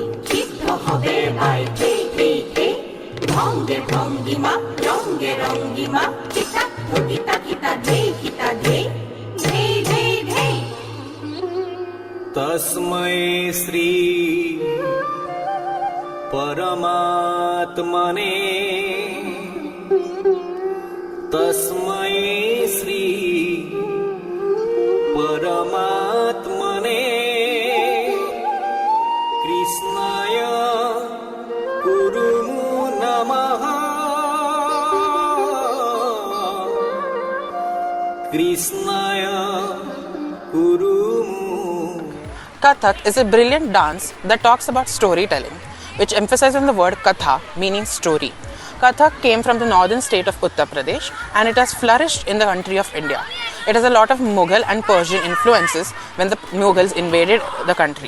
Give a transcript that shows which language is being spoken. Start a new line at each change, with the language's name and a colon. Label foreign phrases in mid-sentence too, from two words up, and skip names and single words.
Sanskrit: Kitto hobe bai te te te, ronge rongi ma, kita to kita de, de. तस्मै श्री परमात्मने, तस्मै श्री परमात्मने, कृष्णाय कुरुमु नमः, कृष्णाय कुरुमु.
English: Kathak is a brilliant dance that talks about storytelling, which emphasizes on the word katha, meaning story. Kathak came from the northern state of Uttar Pradesh and it has flourished in the country of India. It has a lot of Mughal and Persian influences when the Mughals invaded the country.